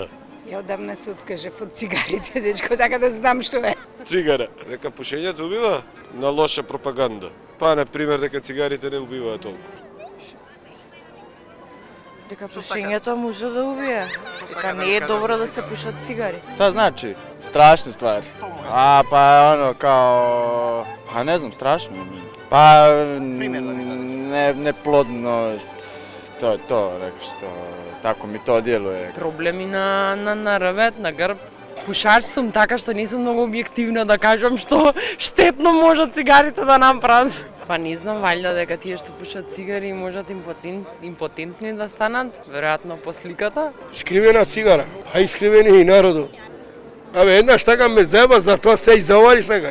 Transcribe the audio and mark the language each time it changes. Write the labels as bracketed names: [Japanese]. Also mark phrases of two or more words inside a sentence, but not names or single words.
[Macedonian] Ја одамна се откажав од цигарите, дечко, така да знам што е. Цигара. Дека пушењето убива? На лоша пропаганда. Па, на пример, дека цигарите не убиваат толку. Дека пушењето може да убие. Дека не е добро да се пушат цигари. [Serbian] Šta znači? Strašne stvari. A pa ono kao, pa ne znam, strašno. Pa neplodnost, to je to, što tako mi to djeluje. [Macedonian] Проблеми на рвет, на грб. Пушач сум, така што не сум многу објективна да кажам што штетно можат цигарите да направат. Па не знам, валјда дека тие што пушат цигари можат импотентни да станат, веројатно по сликата. Искривена цигара, а искривени и народот. Абе, еднаш така ме зеба, затоа се изовари сега.